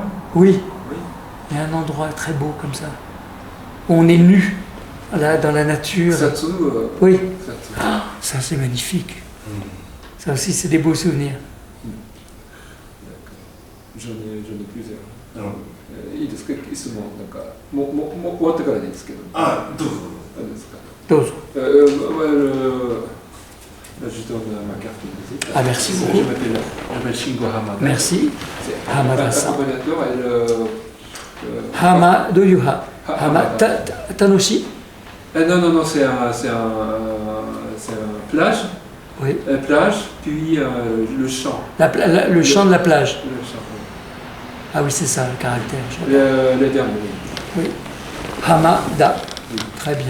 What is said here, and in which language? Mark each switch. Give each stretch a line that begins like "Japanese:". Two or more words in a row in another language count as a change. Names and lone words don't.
French: Oui, Oui. il y a un endroit très beau comme ça, où on est nu, là, dans la nature. Satsu. Oui, Satsu. ah, ça c'est magnifique. Ça aussi, c'est des beaux souvenirs. J'en ai plusieurs. うん
Japanese: いいですか、質問なんか終わってからでいいですけど。あ、どうぞ。あれですか。どうぞ。
French: Là, je donne ma carte de visite. Ah, merci Je beaucoup. m'appelle Shingo Hamada. Merci. C'est Hamada-san. accompagnateur et
English: Hama, do you have?
French: Hama, Hamada. Tanoshi? Non, c'est un plage. Oui. Plage, puis le champ. Le chant de la plage. Le champ, Ah oui, c'est ça, le caractère. oui. Le dernier, oui. Oui. Hamada. Très bien.